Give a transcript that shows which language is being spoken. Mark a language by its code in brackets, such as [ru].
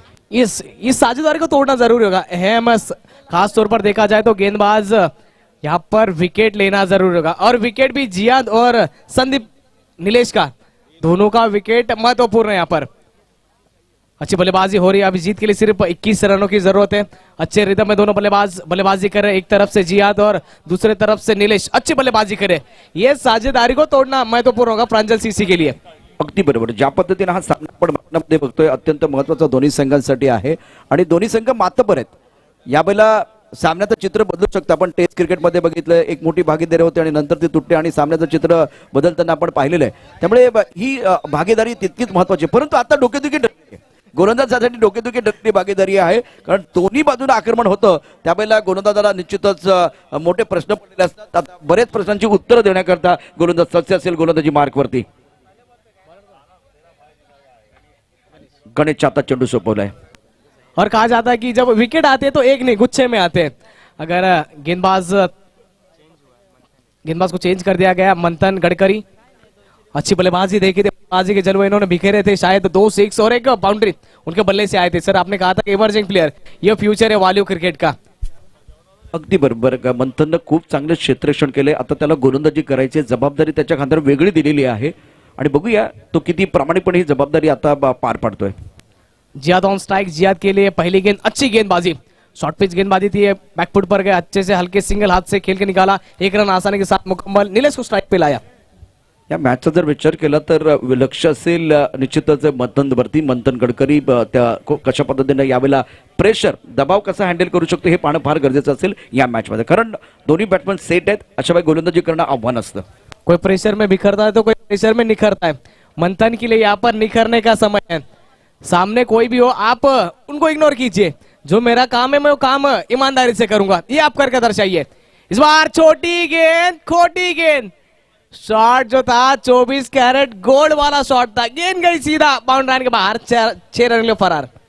[hi] इस साझेदारी को तोड़ना जरूरी होगा। अहम खास तौर पर देखा जाए तो गेंदबाज यहाँ पर विकेट लेना जरूरी होगा, और विकेट भी जियाद और संदीप नीलेश का, दोनों का विकेट महत्वपूर्ण है यहाँ पर। अच्छी बल्लेबाजी हो रही है, अभी जीत के लिए सिर्फ 21 रनों की जरूरत है। अच्छे रिदम में दोनों बल्लेबाज बल्लेबाजी कर रहे हैं, एक तरफ से जियाद और दूसरे तरफ से निलेश अच्छी बल्लेबाजी करे। ये साझेदारी को तोडणं महत्वपूर्ण होगा प्रांजल सीसी के लिए। [mr] अगदी बरोबर. ज्या पद्धतीने हा सामना आपण मैदानामध्ये बघतोय अत्यंत महत्वाचा दोन्ही संघांसाठी आहे आणि दोन्ही संघ मातबर आहेत. यावेळेला सामन्याचं चित्र बदलू शकतं. आपण टेस्ट क्रिकेटमध्ये बघितलं एक मोठी भागीदारी होती आणि नंतर ती तुटते आणि सामन्याचं चित्र बदलताना आपण पाहिलेलं आहे. त्यामुळे ही भागीदारी तितकीच महत्वाची, परंतु आता डोकेदुखी ठरली गोलंदाजासाठी, डोकेदुखी ठरली भागीदारी आहे. कारण दोन्ही बाजूला आक्रमण होतं त्यावेळेला गोलंदाजाला निश्चितच मोठे प्रश्न पडलेले असतात. आता बरेच प्रश्नांची उत्तरं देण्याकरता गोलंदाज सज्ज असेल गोलंदाजी मार्कवरती. गणेश आता चेंडू सोपवलाय [hi] और कहा जाता है कि जब विकेट आते हैं तो एक नहीं गुच्छे में आते हैं। अगर गेंदबाज को चेंज कर दिया गया। मंथन गडकरी अच्छी बल्लेबाजी देखी थी, बल्लेबाजी के जलवे इन्होंने बिखेरे थे, शायद 2 6 और एक बाउंड्री उनके बल्ले से आए थे। सर आपने कहा था इमर्जिंग प्लेयर, ये फ्यूचर है वॉल्यू क्रिकेट का। [mr] अगदी बरोबर. मंथननं खूप चांगलं क्षेत्ररक्षण केलंय. आता त्याला गोलंदाजी करायची जबाबदारी त्याच्या खांद्यावर वेगळी दिलेली आहे आणि बघूया तो किती प्रामाणिकपणे ही जबाबदारी आता पार पाडतोय. [hi] जियाद ऑन स्ट्राइक, जियाद के लिए पहली गेंद अच्छी गेंदबाजी, शॉर्ट पिच गेंदबाजी थी, बैकफुट पर गए, अच्छे से हल्के सिंगल हाथ से खेल के निकाला, 1 रन आसानी के साथ मुकम्मल, नीलेश को स्ट्राइक पे लाया. [mr] या मॅचचा जर विचार केला तर लक्ष असेल निश्चितच मंथनवरती. मंथन गडकरी त्या कशा पद्धतीने यावेळेला प्रेशर दबाव कसा हँडल करू शकतो हे पाहणं फार गरजेचं असेल या मॅचमध्ये, कारण दोन्ही बॅट्समन सेट आहेत. अशा वेळी गोलंदाजी करणं आव्हान असतं. [hi] कोई प्रेशर में बिखरता है तो कोई प्रेशर में निखरता है. मंथन के लिए यहाँ पर निखरने का समय है. सामने कोई भी हो आप उनको इग्नोर कीजिए, जो मेरा काम है मैं वो काम ईमानदारी से करूंगा, ये आप करके दर्शाइए. इस बार छोटी गेंद, खोटी गेंद, शॉट जो था 24 कैरेट गोल्ड वाला शॉट था, गेंद गई सीधा बाउंड्री लाइन के बाहर, 6 रन के लिए फरार.